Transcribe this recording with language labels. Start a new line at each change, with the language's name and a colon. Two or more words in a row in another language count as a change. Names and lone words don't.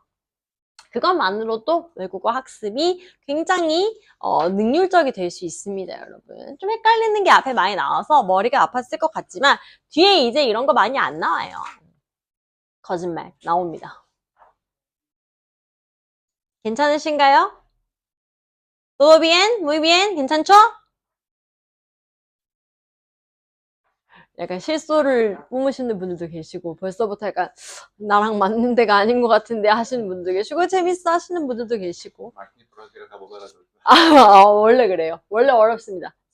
Korean: 그것만으로도 외국어 학습이 굉장히 능률적이 될 수 있습니다, 여러분. 좀 헷갈리는 게 앞에 많이 나와서 머리가 아팠을 것 같지만 뒤에 이제 이런 거 많이 안 나와요. 거짓말 나옵니다. 괜찮으신가요?
Spanish: Todo bien? Muy bien?
Korean: 괜찮죠? 약간 실소를 뿜으시는 분들도 계시고 벌써부터 약간 나랑 맞는 데가 아닌 것 같은데 하시는 분들도 계시고 재밌어 하시는 분들도 계시고 원래 그래요. 원래 어렵습니다.